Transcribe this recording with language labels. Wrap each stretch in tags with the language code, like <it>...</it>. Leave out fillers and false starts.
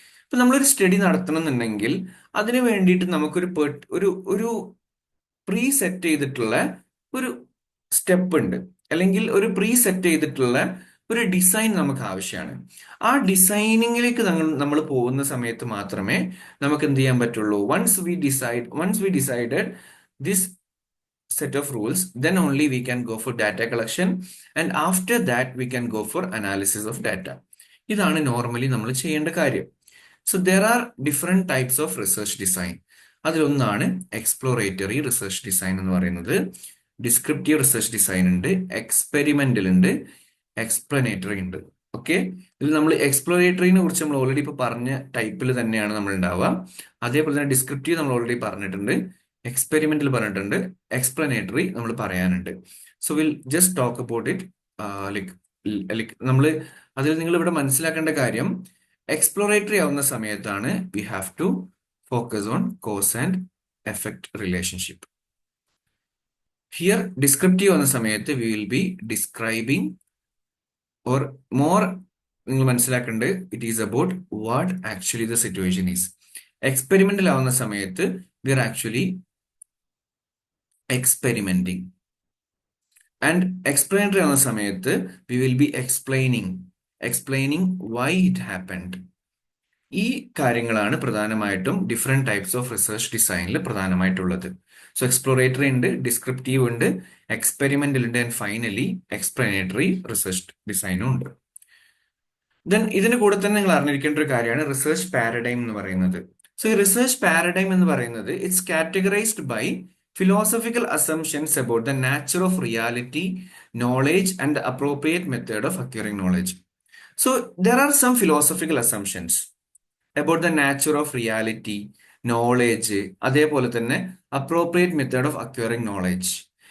<ml>ഇപ്പൊ നമ്മളൊരു സ്റ്റഡി നടത്തണം എന്നുണ്ടെങ്കിൽ അതിന് വേണ്ടിയിട്ട് നമുക്കൊരു ഒരു പ്രീ സെറ്റ് ചെയ്തിട്ടുള്ള ഒരു സ്റ്റെപ്പ് ഉണ്ട്, അല്ലെങ്കിൽ ഒരു പ്രീ സെറ്റ് ചെയ്തിട്ടുള്ള ഒരു ഡിസൈൻ നമുക്ക് ആവശ്യമാണ്. ആ ഡിസൈനിങ്ങിലേക്ക് നമ്മൾ പോകുന്ന സമയത്ത് മാത്രമേ നമുക്ക് എന്ത് ചെയ്യാൻ പറ്റുള്ളൂ.</ml> <en>Once we decided this set of rules, then only we can go for data collection, and after that we can go for analysis of data.</en> <ml>ഇതാണ് നോർമലി നമ്മൾ ചെയ്യേണ്ട കാര്യം.</ml> <en>So there are different types of research design.</en> <ml>അതിലൊന്നാണ് exploratory research design എന്ന് പറയുന്നത്. Descriptive research design ഉണ്ട്, experimental ഉണ്ട്, explanatory ഉണ്ട്. ഓക്കെ, ഇതിൽ നമ്മൾ എക്സ്പ്ലോറേറ്ററിനെ കുറിച്ച് നമ്മൾ ഓൾറെഡി ഇപ്പൊ പറഞ്ഞ ടൈപ്പിൽ തന്നെയാണ് നമ്മൾ ഉണ്ടാവുക. അതേപോലെ തന്നെ ഡിസ്ക്രിപ്റ്റീവ് നമ്മൾ ഓൾറെഡി പറഞ്ഞിട്ടുണ്ട്, എക്സ്പെരിമെന്റൽ പറഞ്ഞിട്ടുണ്ട്, എക്സ്പ്ലനേറ്ററി നമ്മൾ പറയാനുണ്ട്.</ml> <en>So will just talk about it. Like</en> <ml>നമ്മൾ അതിൽ നിങ്ങൾ ഇവിടെ മനസ്സിലാക്കേണ്ട കാര്യം, എക്സ്പ്ലോറേറ്ററി ആവുന്ന സമയത്താണ്</ml> <en>We have to focus on cause and effect relationship. Here descriptive</en> <ml>ആവുന്ന സമയത്ത്</ml> <en>we will be describing or more,</en> <ml>നിങ്ങൾ മനസ്സിലാക്കേണ്ടത്</ml> <en>It is about what actually the situation is.</en> <ml>Experimental ആവുന്ന സമയത്ത്</ml> <en>we are actually experimenting, and explanatory</en> <ml>ആവുന്ന സമയത്ത്</ml> <en>we will be explaining why it happened.</en> <ml>ഈ കാര്യങ്ങളാണ് പ്രധാനമായിട്ടും ഡിഫറെന്റ് ടൈപ്സ് ഓഫ് റിസർച്ച് ഡിസൈനിൽ പ്രധാനമായിട്ടുള്ളത്. സോ എക്സ്പ്ലോറേറ്ററി ഉണ്ട്, ഡിസ്ക്രിപ്റ്റീവ് ഉണ്ട്, എക്സ്പെരിമെന്റൽ ഉണ്ട്, ആൻഡ് ഫൈനലി എക്സ്പ്ലനേറ്ററി റിസർച്ച് ഡിസൈനും ഉണ്ട്. ദെൻ ഇതിന് കൂടെ തന്നെ നിങ്ങൾ അറിഞ്ഞിരിക്കേണ്ട ഒരു കാര്യമാണ് റിസർച്ച് പാരഡൈം എന്ന് പറയുന്നത്. സോ ഈ റിസർച്ച് പാരഡൈം എന്ന് പറയുന്നത്</ml> <en>It's categorised by philosophical assumptions about the nature of reality, knowledge, and the appropriate method of acquiring knowledge. So there are some philosophical assumptions about the nature of reality, knowledge,</en> <ml>അതേപോലെ തന്നെ</ml> <en>appropriate method of acquiring knowledge.</en>